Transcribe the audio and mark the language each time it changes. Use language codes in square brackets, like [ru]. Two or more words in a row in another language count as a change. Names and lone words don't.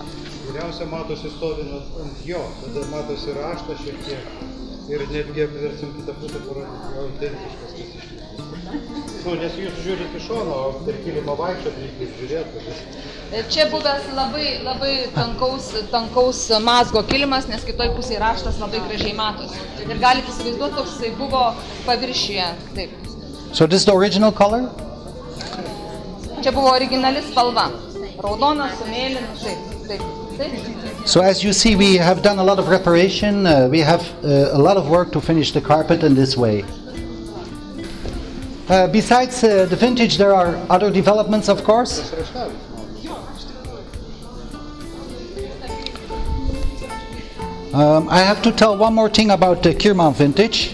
[lt] Geriausia matosi stovint ant jo, tada matosi raštas šiek tiek ir netgi apversim kitą pusę parodyti, jo identiškas visiškai. Nes jūs žiūrite iš šono, o per kilimą vaikščiot reikia žiūrėti. Čia buvęs labai tankaus mazgo kilimas, nes kitoj pusėje raštas labai gražiai matosi. Ir galite įsivaizduoti, koks jisai buvo paviršiuje. Taip. [en] So this is the original color? [lt] Čia buvo originali spalva. Raudona su mėlynu, taip. [en] So as you see, we have done a lot of reparation. We have a lot of work to finish the carpet in this way. Besides the vintage, there are other developments, of course. I have to tell one more thing about the Kirman vintage.